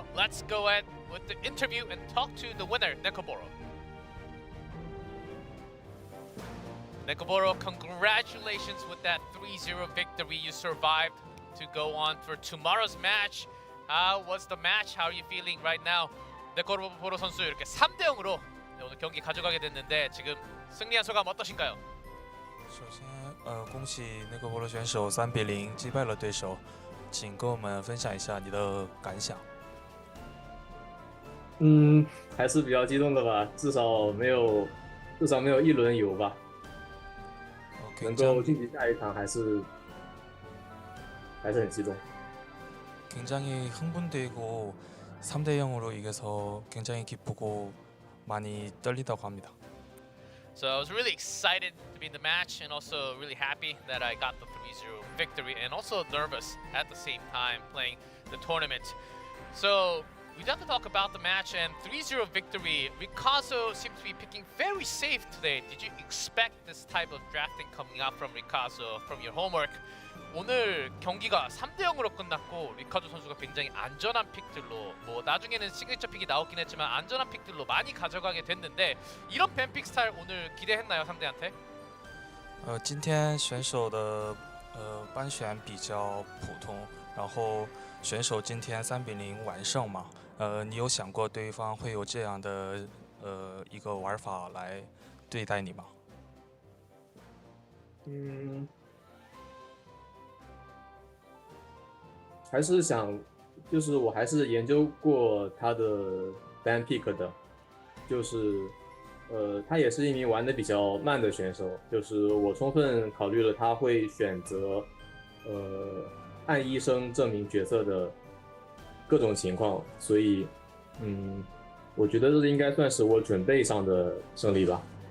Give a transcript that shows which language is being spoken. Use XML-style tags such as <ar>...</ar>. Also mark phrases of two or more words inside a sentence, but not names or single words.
<en>Let's go ahead with the interview and talk to the winner, Nekoboro. Nekoboro, congratulations with that 3-0 victory. You survived to go on for tomorrow's match. How was the match? How are you feeling right now?</en> <ko>네코보로 선수 이렇게 3대0으로 오늘 경기 가져가게 됐는데 지금 승리한 소감 어떠신가요?</ko> <zh>首先，恭喜那个波罗选手3-0击败了对手，请跟我们分享一下你的感想。还是比较激动的吧，至少没有一轮游吧。能够晋级下一场还是很激动。</zh> <ko>굉장히 흥분되고 3대0으로 이겨서 굉장히 기쁘고 많이 떨리다고 합니다.</ko> <en>So I was really excited to be in the match and also really happy that I got the 3-0 victory and also nervous at the same time playing the tournament. So we have to talk about the match and 3-0 victory. Rikazo seems to be picking very safe today. Did you expect this type of drafting coming out from Rikazo from your homework?</en> <ko>오늘 경기가 3대0으로 끝났고 리카조 선수가 굉장히 안전한 픽들로 뭐 나중에는 시그니처 픽이 나오긴 했지만 안전한 픽들로 많이 가져가게 됐는데 이런 뱀픽 스타일 오늘 기대했나요 상대한테?</ko> <zh>今天选手的班选比较普通，然后选手今天3-0完胜嘛，你有想过对方会有这样的一个玩法来对待你吗？还是想，就是我还是研究过他的</zh> <en>ban pick</en> <zh>的，就是他也是一名玩的比较慢的选手，就是我充分考虑了他会选择按医生证明角色的各种情况，所以我觉得这应该算是我准备上的胜利吧。</zh>